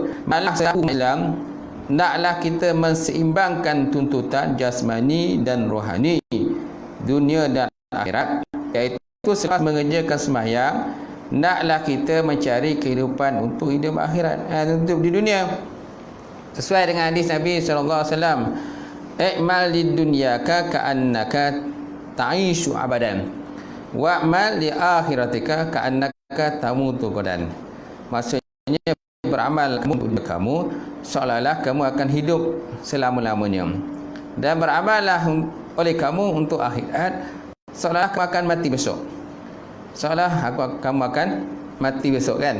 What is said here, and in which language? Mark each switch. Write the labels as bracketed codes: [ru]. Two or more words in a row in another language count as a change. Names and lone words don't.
[ms] Malah satu Islam naklah kita menseimbangkan tuntutan jasmani dan rohani, dunia dan akhirat, iaitu selepas mengerjakan sembahyang naklah kita mencari kehidupan untuk hidup akhirat, untuk di dunia, sesuai dengan hadis Nabi SAW, [ar] اعمل لدنياك كأنك تعيش أبدا واعمل لآخرتك كأنك تموت غدا. [ms] Maksudnya beramal kamu seolah-olah kamu akan hidup selama-lamanya, dan beramallah oleh kamu untuk akhirat seolah kamu akan mati besok. Seolah kamu akan mati besok, kan?